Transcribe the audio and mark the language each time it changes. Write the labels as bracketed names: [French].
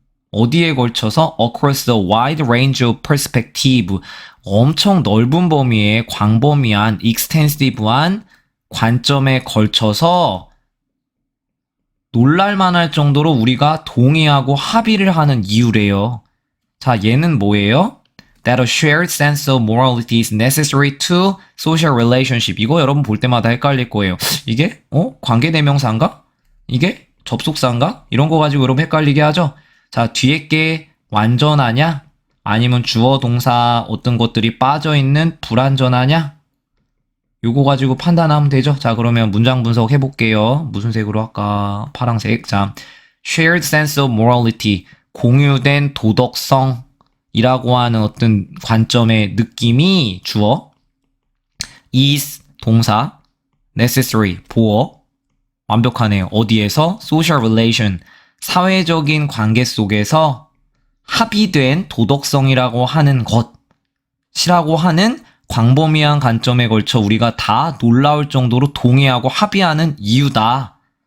[Korean] 어디에 걸쳐서 [English] across the wide range of perspective. [Korean] 엄청 넓은 범위의 광범위한 extensive한 관점에 걸쳐서 놀랄만할 정도로 우리가 동의하고 합의를 하는 이유래요. 자, 얘는 뭐예요? [English] That a shared sense of morality is necessary to social relationship. [Korean] 이거 여러분 볼 때마다 헷갈릴 거예요. 이게 관계대명사인가? 이게 접속사인가? 이런 거 가지고 여러분 헷갈리게 하죠. 자, 뒤에 게 완전하냐? 아니면 주어 동사 어떤 것들이 빠져있는 불완전하냐? 요거 가지고 판단하면 되죠. 자, 그러면 문장 분석 해볼게요. 무슨 색으로 할까? 파란색. 자, [English] shared sense of morality. [Korean] 공유된 도덕성. 이라고 하는 어떤 관점의 느낌이 주어, is 동사, necessary 보어, 완벽하네요. 어디에서? [English] social relation, [Korean] 사회적인 관계 속에서 합의된 도덕성이라고 하는 것이라고 하는 광범위한 관점에 걸쳐 우리가 다 놀라울 정도로 동의하고 합의하는 이유다.